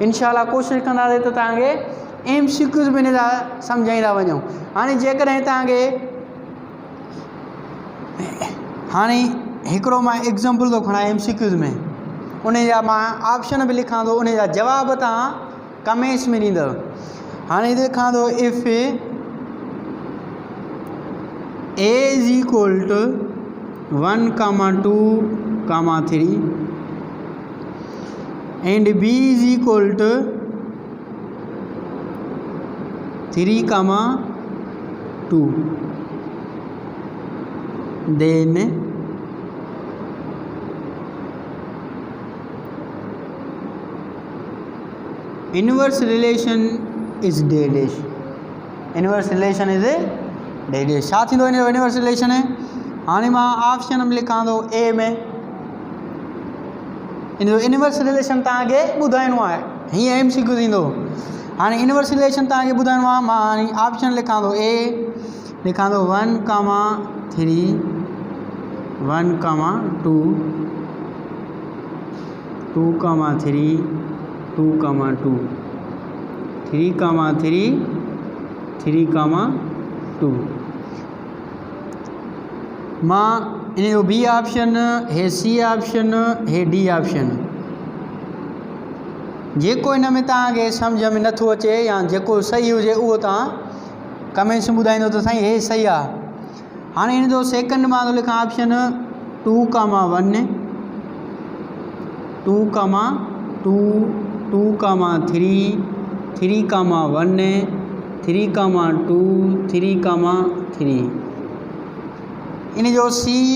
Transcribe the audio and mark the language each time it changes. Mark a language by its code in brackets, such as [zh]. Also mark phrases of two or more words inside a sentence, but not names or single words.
[sd] इनशाला कोशिशि कंदासीं त तव्हांखे MCQ बि हिन जा सम्झाईंदा वञूं। हाणे जेकॾहिं तव्हांखे, हाणे हिकिड़ो मां एग्ज़ाम्पल थो खणा MCQ में, उन जा मां ऑप्शन बि लिखां थो, उन जा जवाब तव्हां कमेंट्स में ॾींदव। हाणे लिखां थो, इफ़ [en] A = 1,2, 3 and B = 3, 2 then inverse relation is dash. inverse relation is dash. [sd] छा थींदो [en] inverse relation [sd] है हाणे मां ऑप्शन में लिखां थो ए में इन जो [en] inverse relation [sd] तव्हांखे ॿुधाइणो आहे हीअं MCQ थींदो हाणे इनवर्स रिलेशन तव्हांखे ॿुधाइणो आहे मां हाणे ऑप्शन लिखां थो ए लिखां थो 1, 3 1, 2 2, 3 2, 2 3, 3 2 मां इन जो बी ऑप्शन है सी ऑप्शन है डी ऑप्शन जेको इन में तव्हांखे सम्झ में नथो अचे या जेको सही हुजे उहो तव्हां कमेंट्स में ॿुधाईंदो त साईं हे सही आहे हाणे इन जो सेकंड मां थो लिखां ऑप्शन 2, 1 2, 2 2, 3 3, 1 3, 2 3, 3 इन जो सी